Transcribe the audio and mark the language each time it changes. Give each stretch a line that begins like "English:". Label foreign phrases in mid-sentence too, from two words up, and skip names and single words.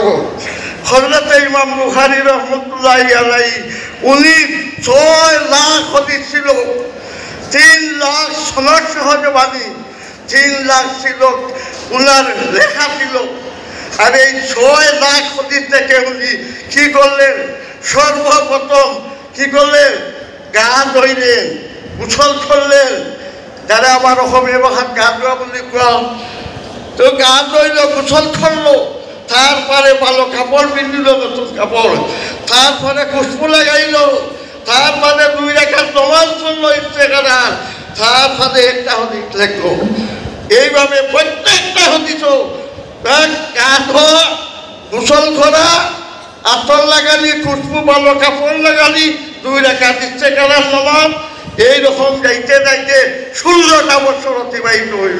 Bangla: হযরত ইমাম বুখারী রহমতুল্লাহ আলাইহি উনি 6 লাখ হাদিস ছিল, 3 লাখ সনদ সহজ বাণী, 3 লাখ ছিল উনার লেখা ছিল। আর এই 6 লাখ হাদিস থেকে উনি কি করলেন? সর্বপ্রথম কি করলেন? গা ধুইলেন, গোসল করলেন। যারা আমার
Assamese: অসমীয়া ভাষাত গা ধোৱা বুলি কয়, তো গা ধুইল,
Bangla: গোসল করলো, তারপরে ভালো কাপড় পিন্ধিল, নতুন কাপড়, তারপরে খুশবু লাগাইল, তারপরে 2 রাকাত নামাজ পড়লো ইস্তেখারার, তারপরে একটা হাদিস লেখলো। এইভাবে প্রত্যেকটা হাদিস কাঁধ গোসল করা, আতর লাগালি, খুশবু ভালো কাপড় লাগালি, 2 রাকাত ইস্তেখারার নামাজ, এইরকম যাইতে যাইতে 16টা বছর অতিবাহিত হইল।